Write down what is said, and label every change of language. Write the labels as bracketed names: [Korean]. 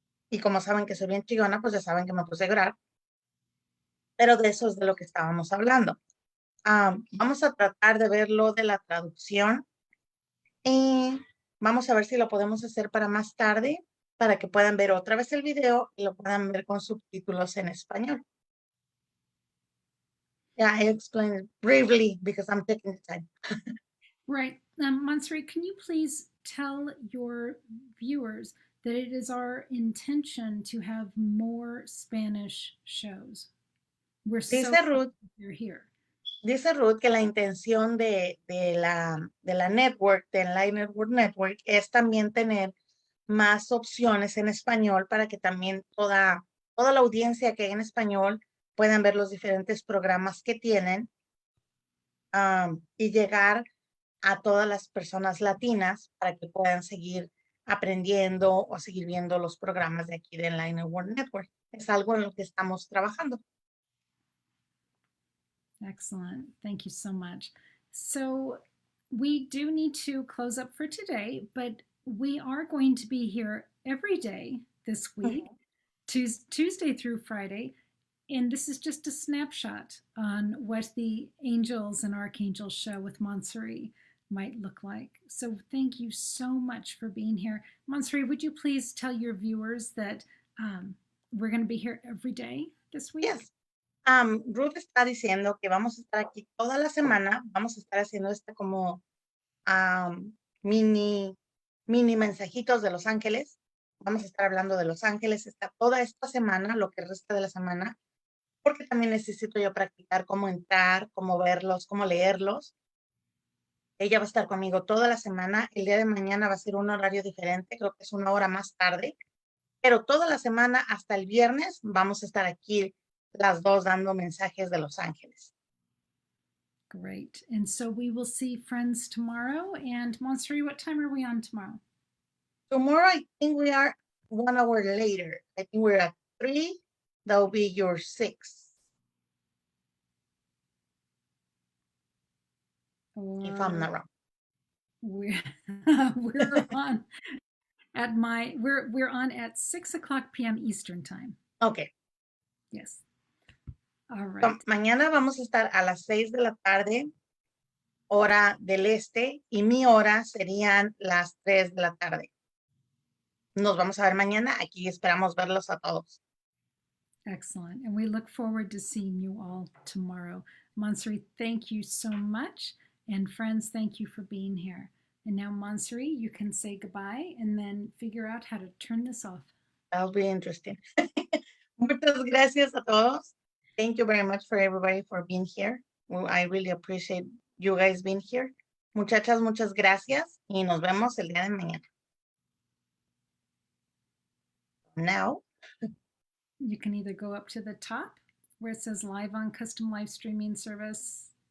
[Spanish] Y como saben que soy bien chillona, pues ya saben que me puse a llorar, pero de eso es de lo que estábamos hablando. Vamos a tratar de ver lo de la traducción y vamos a ver si lo podemos hacer para más tarde, para que puedan ver otra vez el video y lo puedan ver con subtítulos en español. [English] Yeah, I explained it briefly because I'm taking the time. Right. Monserrat, can you please tell your viewers that it is our intention to have more Spanish shows? We're [Spanish] Dice [English] so glad Ruth, you're here. [Spanish] dice Ruth que la intención de la network, de Enlight Network, es también tener más opciones en español para que también toda la audiencia que hay en español puedan ver los diferentes programas que tienen, y llegar a todas las personas latinas para que puedan seguir aprendiendo o seguir viendo los programas de aquí de Enlight Network. Es algo en lo que estamos trabajando. [English] Excellent. Thank you so much. So, we do need to close up for today, but we are going to be here every day this week, Tuesday through Friday. And this is just a snapshot on what the angels and archangels show with Montsuri might look like. So, thank you so much for being here. Montsuri, would you please tell your viewers that we're going to be here every day this week? Yes. [Spanish] Ruth está diciendo que vamos a estar aquí toda la semana, vamos a estar haciendo como mini mensajitos de Los Ángeles. Vamos a estar hablando de Los Ángeles toda esta semana, lo que resta de la semana, porque también necesito yo practicar cómo entrar, cómo verlos, cómo leerlos. Ella va a estar conmigo toda la semana. El día de mañana va a ser un horario diferente, creo que es una hora más tarde, pero toda la semana hasta el viernes vamos a estar aquí las dos dando mensajes de Los Ángeles. [English] Great. And so we will see friends tomorrow. And Montsuri, what time are we on tomorrow? Tomorrow, I think we are 1 hour later. I think we're at 3. That will be your 6. If I'm not wrong. We're, we're on we're on at 6 o'clock p.m. Eastern time. Okay. Yes. All right. [Spanish] So, mañana vamos a estar a las 6 de la tarde, hora del este, y mi hora serían las 3 de la tarde. Nos vamos a ver mañana. Aquí esperamos verlos a todos. [English] Excellent. And we look forward to seeing you all tomorrow. Montsuri, thank you so much. And friends, thank you for being here. And now, Montsuri, you can say goodbye and then figure out how to turn this off. That'll be interesting. [Spanish] Muchas gracias a todos. [English] Thank you very much for everybody for being here. Well, I really appreciate you guys being here. [Spanish] Muchachas, muchas gracias y nos vemos el día de mañana. [English] Now, you can either go up to the top where it says live on custom live streaming service.